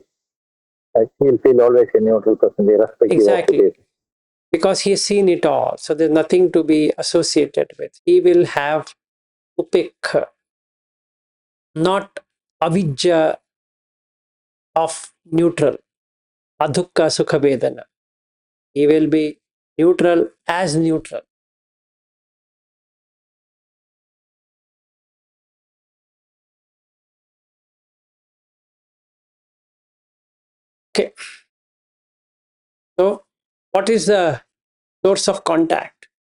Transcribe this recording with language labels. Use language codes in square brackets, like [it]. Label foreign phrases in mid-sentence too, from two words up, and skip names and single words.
[en] He'll feel always a neutral person, irrespective of it Exactly. is. Because he has seen it all. So there's nothing to be associated with. He will have upekha, not avijja of neutral, [pi] adukka sukha vedana. [en] He will be neutral as neutral. Okay. So what is the source of contact?